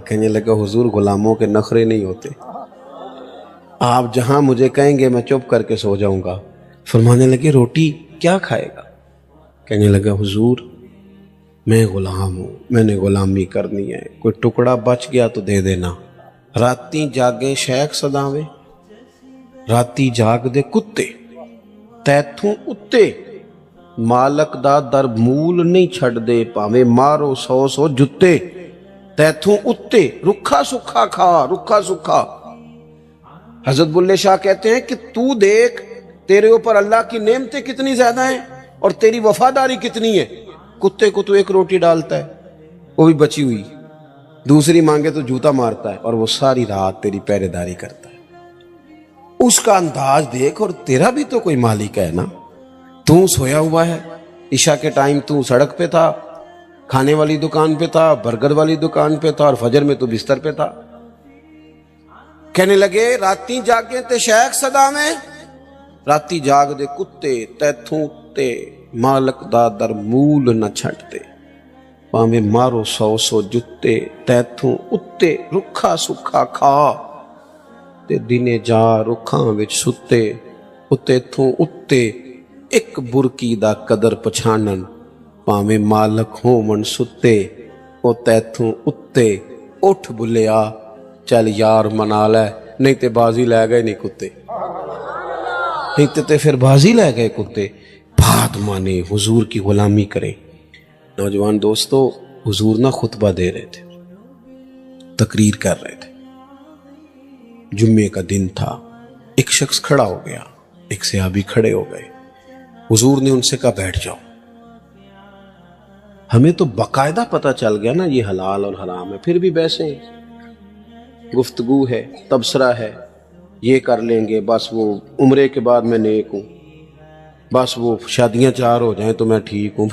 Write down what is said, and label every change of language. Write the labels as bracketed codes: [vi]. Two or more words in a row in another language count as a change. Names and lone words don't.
[ur] کہنے لگا حضور غلاموں کے نخرے نہیں ہوتے، آپ جہاں مجھے کہیں گے میں چپ کر کے سو جاؤں گا. فرمانے لگے روٹی کیا کھائے گا؟ کہنے لگا حضور میں غلام ہوں، میں نے غلامی کرنی ہے، کوئی ٹکڑا بچ گیا تو دے دینا. [pa] راتی جاگے شیخ صداویں، راتی جاگ دے کتے، تیتھوں اتے مالک دا در مول نہیں چھڑ دے، پاویں مارو 100 جتے. تیتھوں اتے رکھا سکھا کھا، رکھا سکھا. [ur] حضرت بلے شاہ کہتے ہیں کہ تو دیکھ تیرے اوپر اللہ کی نعمتیں کتنی زیادہ ہیں اور تیری وفاداری کتنی ہے. کتے کو تو ایک روٹی ڈالتا ہے وہ بھی بچی ہوئی، دوسری مانگے تو جوتا مارتا ہے، اور وہ ساری رات تیری پہرے داری کرتا ہے. اس کا انداز دیکھ، اور تیرا بھی تو کوئی مالک ہے نا۔ تو سویا ہوا ہے، عشاء کے ٹائم تو سڑک پہ تھا، کھانے والی دکان پہ تھا، برگر والی دکان پہ تھا، اور فجر میں تو بستر پہ تھا. کہنے لگے [pa] راتی جاگے تے شیخ صدا میں، راتی جاگ دے کتے تیتھوں اتے، مالک دا در مول نہ چھٹدے، بھاویں مارو 100 جتے، تیتھوں اتے رکھا سکھا کھا، تے دنے جا رکھاں وچ ستے، اتے تھوں اتے اک برکی دا قدر پچھانن، بھاویں مالک ہوون ستے، او تیتھوں اتے اٹھ بلیا، چل یار منا لے، نہیں تے بازی لے گئے نہیں کتے، نہیں تے پھر بازی لے گئے کتے. [ur] بات مانے، حضور کی غلامی کریں۔ نوجوان دوستو، حضور نا خطبہ دے رہے تھے، تقریر کر رہے تھے. جمعے کا دن تھا، ایک شخص کھڑا ہو گیا، ایک صحابی کھڑے ہو گئے. حضور نے ان سے کہا بیٹھ جاؤ۔ ہمیں تو باقاعدہ پتہ چل گیا نا یہ حلال اور حرام ہے، پھر بھی ویسے گفتگو ہے، تبصرہ ہے، یہ کر لیں گے، بس وہ عمرے کے بعد میں نیک ہوں، بس وہ شادیاں 4 ہو جائیں تو میں ٹھیک ہوں.